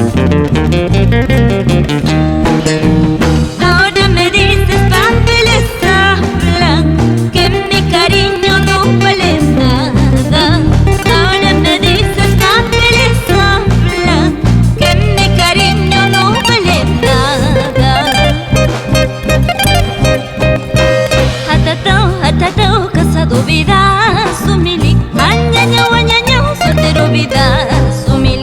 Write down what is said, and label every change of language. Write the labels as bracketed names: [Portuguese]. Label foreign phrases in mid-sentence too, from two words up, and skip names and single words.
[Spanish] Ahora me dices papeles hablan que mi cariño no vale nada. Ahora me dices papeles hablan que mi cariño no vale nada. [Quechua] Hatatao, [Spanish] casado vida [Quechua] sumili, añañao, [Spanish] soltero vida [Quechua] sumili.